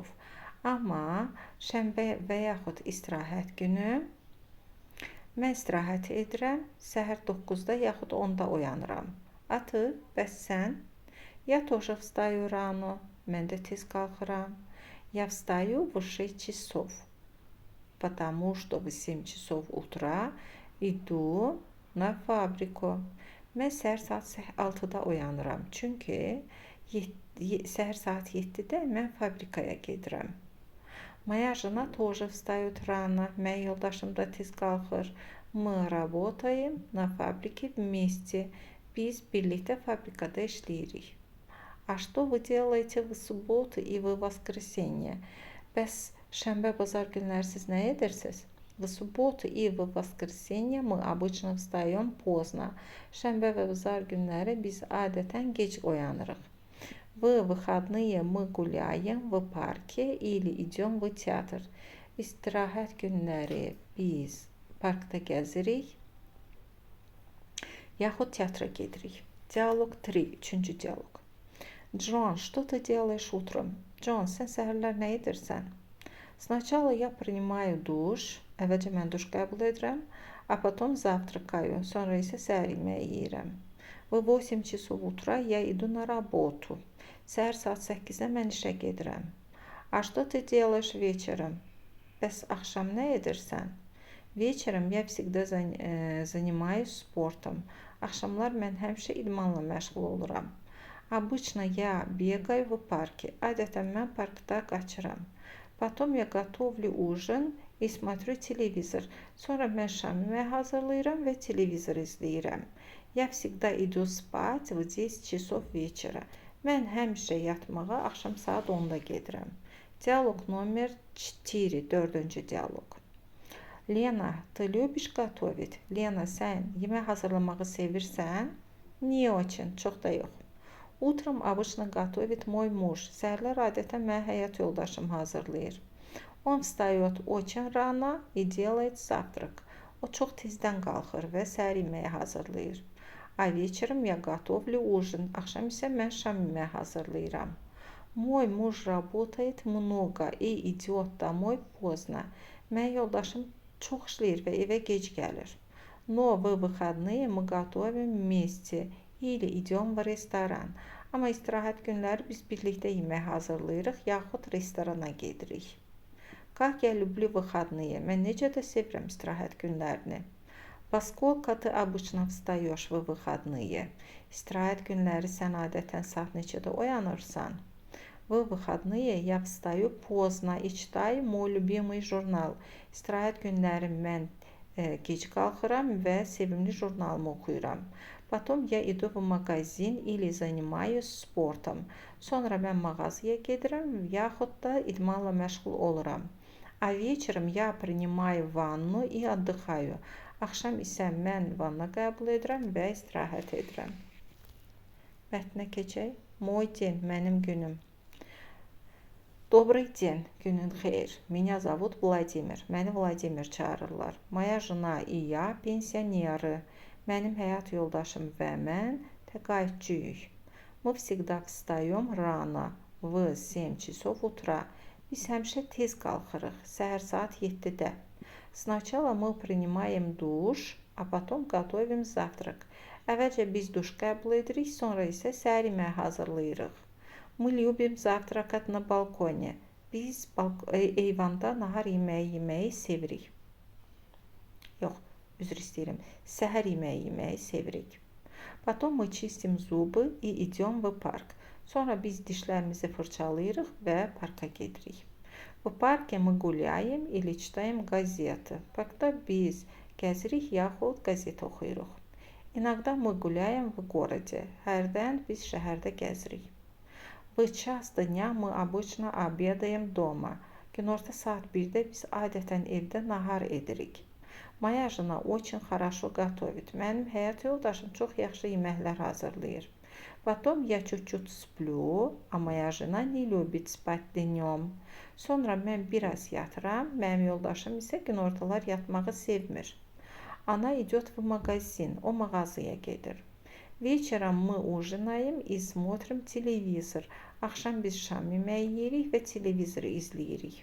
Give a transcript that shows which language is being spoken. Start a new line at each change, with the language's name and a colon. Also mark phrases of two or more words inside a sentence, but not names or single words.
Azerbaijani: Amma şənbə və yaxud istirahət günü mən istirahət edirəm, səhər 9-da yaxud 10-da oyanıram.
Russian: А ты,
Azerbaijani: bəs sən?
Russian: Я тоже встаю рано.
Azerbaijani: Mən də tez qalxıram.
Russian: Я встаю в 6 часов. Потому что в 7 часов утра иду на фабрику.
Azerbaijani: Mən səhər saat 6-da oyanıram. Çünki səhər saat 7-də mən fabrikaya gedirəm.
Russian: Моя жена тоже встает рано.
Azerbaijani: Mənim yoldaşım da tez qalxır.
Russian: Мы работаем на фабрике вместе.
Azerbaijani: Biz birlikdə fabrikada işləyirik.
Russian: А что вы делаете в субботу и в воскресенье?
Azerbaijani: Bəs şənbə, bazar günləri siz nə edirsiniz?
Russian: В субботу и в воскресенье мы обычно встаем поздно.
Azerbaijani: Şənbə və bazar günləri biz adətən gec oyanırıq.
Russian: В выходные мы гуляем в парке или идем в театр.
Azerbaijani: İstirahət günləri biz parkda gəzirik, yaxud teatra gedirik. Dialoq 3. Üçüncü dialoq.
Russian: Джон, что ты делаешь утром?
Azerbaijani: Джон, sən səhərlər nə edirsən?
Russian: Сначала я принимаю душ.
Azerbaijani: Əvvəlcə mən duş qəbul edirəm.
Russian: А потом завтракаю.
Azerbaijani: Sonra isə səhər yeməyi yeyirəm.
Russian: В 8 часов утра я иду на работу.
Azerbaijani: Səhər saat 8-də mən işə gedirəm.
Russian: А что ты делаешь вечером?
Azerbaijani: Bəs axşam nə edirsən?
Russian: Вечером я всегда занимаюсь спортом.
Azerbaijani: Axşamlar mən həmişə idmanla məşğul oluram.
Russian: Обычно я бегаю в парке.
Azerbaijani: Adətən mən parkda qaçıram.
Russian: Потом я готовлю ужин и смотрю телевизор.
Azerbaijani: Sonra mən şam yeməyi hazırlayıram və televizor izləyirəm.
Russian: Я всегда иду спать в 10 часов вечера.
Azerbaijani: Mən həmişə yatmağa axşam saat 10-da gedirəm. Dialoq номер 4, 4-cü dialoq.
Russian: Lena, ты любишь готовить?
Azerbaijani: Lena, sən yemək hazırlamağı sevirsən?
Russian: Не очень,
Azerbaijani: çox da yox.
Russian: Утром обычно готовит мой муж.
Azerbaijani: Səhərlər adətən mənim həyat yoldaşım hazırlayır.
Russian: Он встает очень рано и делает завтрак.
Azerbaijani: O çox tezdən qalxır və səhər yeməyi hazırlayır.
Russian: А вечером я готовлю ужин.
Azerbaijani: Axşam isə mən şam yeməyi hazırlayıram.
Russian: Мой муж работает много и идет домой поздно.
Azerbaijani: Mənim yoldaşım çox işləyir və evə gec gəlir.
Russian: Но в выходные мы готовим вместе или идем в ресторан.
Azerbaijani: Amma istirahət günləri biz birlikdə yemək hazırlayırıq, yaxud restorana gedirik.
Russian: Как я люблю выходные.
Azerbaijani: Mən necə də sevirəm istirahət günlərini.
Russian: Во сколько ты обычно встаешь в выходные?
Azerbaijani: İstirahət günləri sən adətən saat neçədə oyanırsan?
Russian: В выходные я встаю поздно и читаю мой любимый журнal.
Azerbaijani: İstirahət günləri mən gec qalxıram və sevimli jurnalımı oxuyuram.
Russian: Потом я иду в магазин или занимаюсь спортом.
Azerbaijani: Sonra mən mağazaya gedirəm, yaxud da idmanla məşğul oluram.
Russian: А вечером я принимаю ванну и отдыхаю.
Azerbaijani: Axşam isə mən vanna qəbul edirəm və istirahət edirəm. Mətnə keçək.
Russian: Мой день,
Azerbaijani: mənim günüm.
Russian: Добрый день,
Azerbaijani: günün xeyir.
Russian: Меня зовут Vladimir.
Azerbaijani: Məni Vladimir çağırırlar.
Russian: Моя жена и я пенсионеры.
Azerbaijani: Mənim həyat yoldaşım və mən təqaüdçüyük.
Russian: Мы всегда встаем рано в 7 часов утра.
Azerbaijani: Biz həmişə tez qalxırıq, səhər saat 7-də.
Russian: Сначала мы принимаем душ, а потом готовим завтрак.
Azerbaijani: Əvvəlcə biz duş qəbul edirik, sonra isə səhər yeməyi hazırlayırıq.
Russian: Мы любим завтракать на балконе.
Azerbaijani: Biz eyvanda nahar yeməyi sevirik. Yox, üzr istəyirəm. Səhər yeməyi sevirik.
Russian: Потом мы чистим зубы и идем в парк.
Azerbaijani: Sonra biz dişlərimizi fırçalayırıq və parka gedirik.
Russian: В парке мы гуляем или читаем газеты.
Azerbaijani: Parkda biz gəzirik yaxud qəzet oxuyuruq.
Russian: Иногда мы гуляем в городе.
Azerbaijani: Hərdən biz şəhərdə gəzirik.
Russian: В час dня мы обычно обедаем дома.
Azerbaijani: Günorta saat 1-də biz adətən evdə nahar edirik.
Russian: Моя жена очень хорошо готовит.
Azerbaijani: Mənim həyat yoldaşım çox yaxşı yeməklər hazırlayır.
Russian: Потом я чуть-чуть сплю, а моя жена не любит спать днем.
Azerbaijani: Sonra mən biraz yatıram, mənim yoldaşım isə günortalar yatmağı sevmir.
Russian: Она идет в магазин.
Azerbaijani: O mağazaya gedir.
Russian: Вечером мы ужинаем и смотрим телевизор.
Azerbaijani: Axşam biz şam yeməyi yeyirik və televizoru izləyirik.